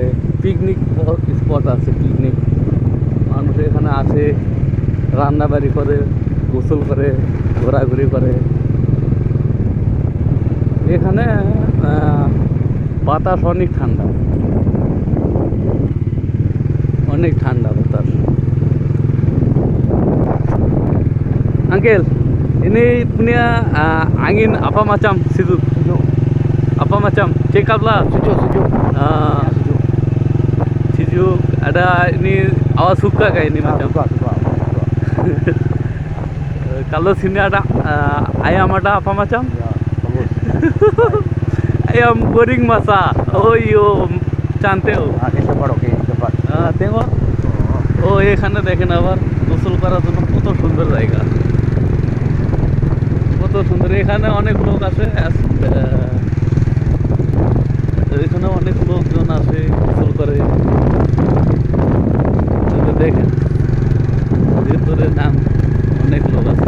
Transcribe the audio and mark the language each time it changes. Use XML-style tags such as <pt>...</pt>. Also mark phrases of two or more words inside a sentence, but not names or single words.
<bn>পিকনিক স্পট আছে, পিকনিক মানুষ এখানে আসে, রান্নাবাড়ি করে, গোসল করে, ঘোরাঘুরি করে। এখানে বাতাস অনেক ঠান্ডা, অনেক ঠান্ডা বাতাস।</bn> <ms>Uncle, ini punya angin apa macam situ? Apa macam?</ms> <en>Check up</en> <ms>lah. Sejuk. Sejuk. Ada ini awak suka kayak ini macam? Suka. Kalau sini ada ayam, ada apa macam? Ya, bagus. Ayam goreng masak. Oh iyo, cantik. Ini cepat, oke, cepat. Tengok.</ms> <bn>ও এখানে দেখেন আবার গোসল করার জন্য কত সুন্দর জায়গা, কত সুন্দর। এখানে অনেক লোক আসে, এখানে অনেক লোকজন আসে, গোসল করে। দেখেন ভিতরে নাম অনেক লোক আছে।</bn>